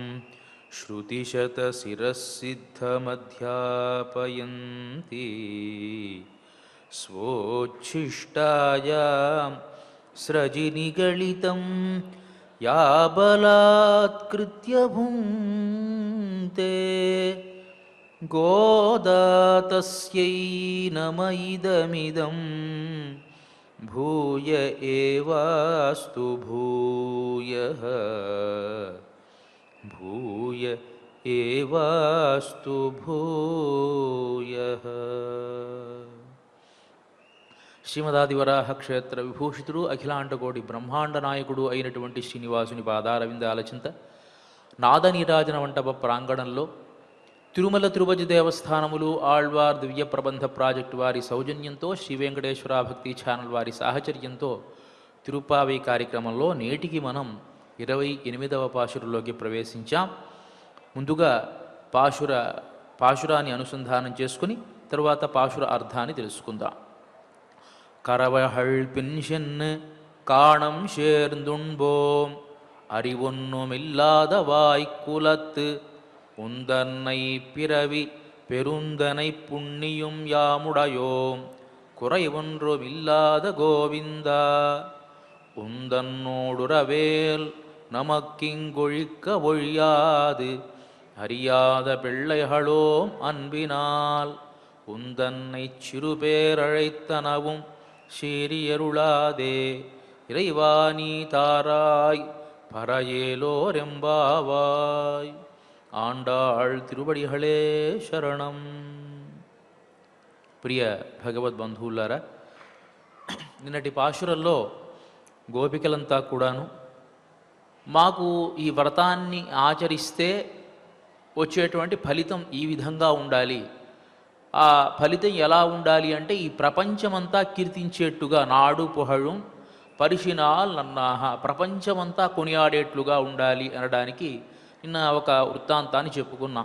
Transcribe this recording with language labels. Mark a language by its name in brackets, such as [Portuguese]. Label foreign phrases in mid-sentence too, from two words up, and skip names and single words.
[Sanskrit] श्रुतिशतशिरःसिद्धमध्यापयन्ती स्वोच्छिष्टायां स्रजिनिगलितं या बलात्कृत्य भुङ्क्ते गोदा तस्यै नम इदमिदं भूय एवास्तु भूयः भूय एवास्तु भूयः। [Telugu] శ్రీమదాదివరాహ క్షేత్ర విభూషితుడు అఖిలాండకోటి బ్రహ్మాండ నాయకుడు అయినటువంటి శ్రీనివాసుని పాదారవిందాల చింత నాదనీరాజన మంటప ప్రాంగణంలో తిరుమల తిరుపతి దేవస్థానములు ఆళ్వార్ దివ్య ప్రబంధ ప్రాజెక్టు వారి సౌజన్యంతో శ్రీ వెంకటేశ్వర భక్తి ఛానల్ వారి సాహచర్యంతో తిరుపావి కార్యక్రమంలో నేటికి మనం 28వ పాశురంలోకి ప్రవేశించాం. ముందుగా పాశురాన్ని అనుసంధానం చేసుకుని తరువాత పాశుర అర్థాన్ని తెలుసుకుందాం. [Tamil] கரவகள் பின்ஷென்னு காணம் சேர்ந்துண்போம் அறிவொன்னுமில்லாத வாய்க்குலத்து உந்தன்னை பிறவி பெருந்தனை புண்ணியும் யாமுடையோம் குறைவொன்றுமில்லாத கோவிந்தா உந்தன்னோடுறவேல் நமக்கிங்கொழிக்க ஒழியாது அறியாத பிள்ளைகளோம் அன்பினால் உந்தன்னை சிறுபேரழைத்தனவும் சீரியருளாதே இறைவாணி தாராய் பரையேலோரெம்பாவாய். ஆண்டாள் திருவடிகளே சரணம். [Telugu] ప్రియ భగవద్బంధువులారా, నిన్నటి పాశురంలో గోపికలంతా కూడాను మాకు ఈ వ్రతాన్ని ఆచరిస్తే వచ్చేటువంటి ఫలితం ఈ విధంగా ఉండాలి, ఆ ఫలితం ఎలా ఉండాలి అంటే ఈ ప్రపంచమంతా కీర్తించేట్టుగా [Tamil] நாடு புகழும் பரிசினால் நன்றாக [Telugu] ప్రపంచమంతా కొనియాడేట్లుగా ఉండాలి అనడానికి నిన్న ఒక వృత్తాంతాన్ని చెప్పుకున్నాం.